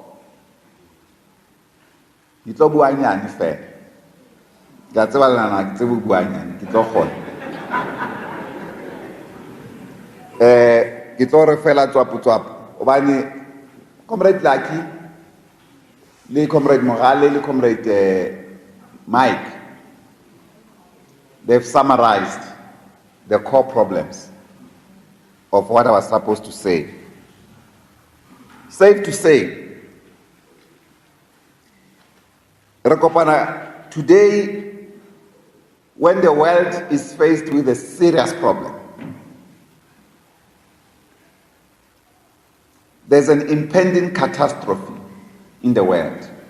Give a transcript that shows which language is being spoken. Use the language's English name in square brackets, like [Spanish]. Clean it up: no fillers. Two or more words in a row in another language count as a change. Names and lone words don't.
[Southern Sotho] ke tlo bua nyane fela ka tseba lana ke tsebo bua nyane ke tlo kgona ke tlo re fela tswapo obane Comrade Lucky le Comrade Mogale le Comrade Mike, [English] they've summarized the core problems of what I was supposed to say. Safe to say, Rekopana, today, when the world is faced with a serious problem, there's an impending catastrophe in the world.